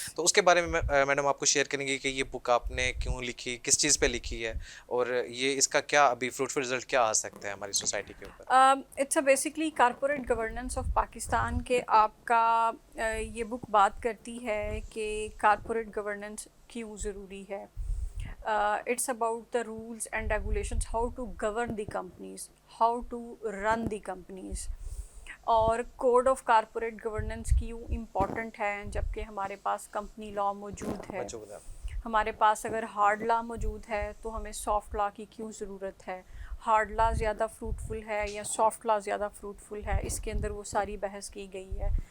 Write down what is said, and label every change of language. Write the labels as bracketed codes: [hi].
[ur] تو اس کے بارے میں میڈم آپ کو شیئر کریں گے کہ یہ بک آپ نے کیوں لکھی, کس چیز پہ لکھی ہے, اور یہ اس کا کیا ابھی فروٹفل رزلٹ کیا آ سکتا ہے ہماری سوسائٹی کے اوپر. [en] it's a basically corporate governance of Pakistan [ur] کے آپ کا یہ بک بات کرتی ہے کہ کارپوریٹ گورننس کیوں ضروری ہے. [en] It's about the rules and regulations, how to govern the companies, how to run the companies. [ur] اور کوڈ آف کارپوریٹ گورننس کیوں امپورٹنٹ ہے جبکہ ہمارے پاس کمپنی لاء موجود ہے. ہمارے پاس اگر ہارڈ لا موجود ہے تو ہمیں سافٹ لا کی کیوں ضرورت ہے. ہارڈ لا زیادہ فروٹفل ہے یا سافٹ لا زیادہ فروٹفل ہے, اس کے اندر وہ ساری بحث کی گئی ہے.